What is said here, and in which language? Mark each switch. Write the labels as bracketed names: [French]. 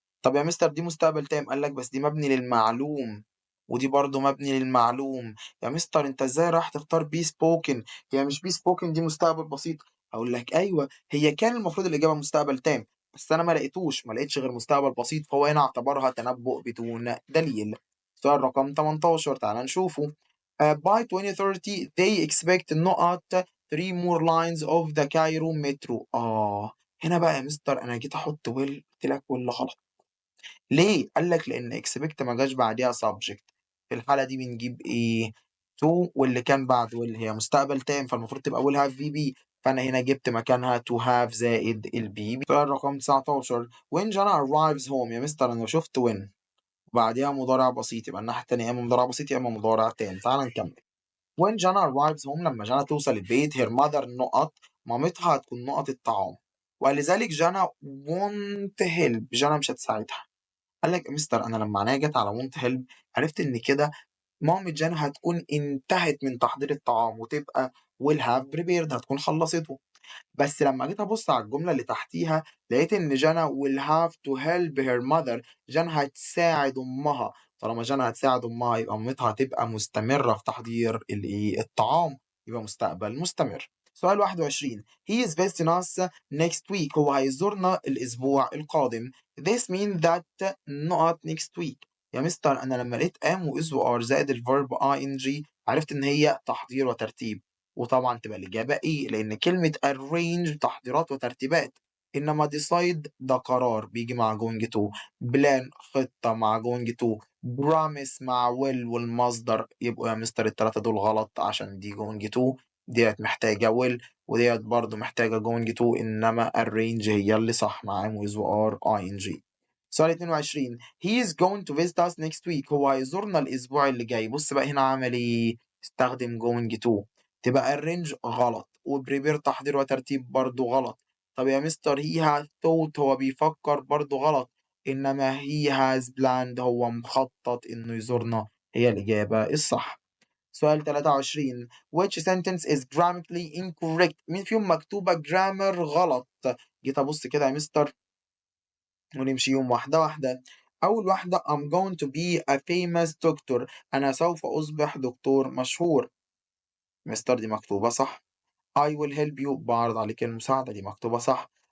[Arabic] طب يا مستر دي مستقبل تام، قال لك بس دي مبني للمعلوم، ودي برضه مبني للمعلوم. يا مستر أنت إزاي رايح تختار be spoken؟ هي مش be spoken دي مستقبل بسيط، أقول لك أيوه هي كان المفروض الإجابة مستقبل تام، بس أنا ما لقيتوش، ما لقيتش غير مستقبل بسيط، فهو هنا اعتبرها تنبؤ بدون دليل. سؤال رقم 18 تعالَ نشوفه. [English] By 2030 they expect not 3 more lines of the Cairo metro. [Arabic] هنا بقى يا مستر أنا جيت أحط will قُلت لك will غلط. ليه؟ قال لك لإن expect ما جاش بعديها subject، في الحالة دي بنجيب إيه؟ to واللي كان بعد will هي مستقبل تام فالمفروض تبقى will have VB، فأنا هنا جبت مكانها to have زائد البي. سؤال رقم 19 when Jana arrives home يا مستر أنا شفت when وبعديها مضارع بسيط يبقى الناحية التانية يا إما مضارع بسيط يا إما مضارع تام. تعال نكمل. [English] when Jana arrives home [Arabic] لما جانا توصل البيت [English] her mother [Arabic] نقط مامتها هتكون نقط الطعام ولذلك جانا [English] won't help [Arabic] جانا مش هتساعدها. قال لك يا مستر أنا لما عينيا جت على won't help عرفت إن كده مامة جانا هتكون انتهت من تحضير الطعام وتبقى [English] will have prepared [Arabic] هتكون خلصته. بس لما جيت ابص على الجمله اللي تحتيها لقيت ان جانا [English] will have to help her mother [Arabic] جانا هتساعد امها. طالما جانا هتساعد امها يبقى مامتها هتبقى مستمره في تحضير الطعام يبقى مستقبل مستمر. سؤال 21 [English] he is visiting us next week [Arabic] هو هيزورنا الاسبوع القادم. [English] this means that not next week [Arabic] يا مستر انا لما لقيت am و is و are زائد الفيرب ing عرفت ان هي تحضير وترتيب وطبعا تبقى الإجابة إيه لأن كلمة arrange تحضيرات وترتيبات إنما decide ده قرار بيجي مع going to plan خطة مع going to promise مع will والمصدر يبقوا يا مستر التلاتة دول غلط عشان دي going to ديت محتاجة will وديت برضو محتاجة going to إنما arrange هي اللي صح مع with و are ing. سؤال 22 [English] he is going to visit us next week [Arabic] هو هيزورنا الأسبوع اللي جاي. بص بقى هنا عمل إيه استخدم going to تبقى الرينج غلط وبريبير تحضير وترتيب برضو غلط. طب يا مستر [English] he has thought [Arabic] هو بيفكر برضو غلط إنما [English] he has planned [Arabic] هو مخطط إنه يزورنا هي الإجابة الصح. سؤال 23 [English] which sentence is grammatically incorrect [Arabic] مين فيهم مكتوبة grammar غلط. جيت أبص كده يا مستر ونمشي يوم واحدة واحدة. أول واحدة [English] I'm going to be a famous doctor [Arabic] أنا سوف أصبح دكتور مشهور. مستر دي مكتوبة صح. [English] I will help you [Arabic] بعرض عليك المساعدة دي مكتوبة صح.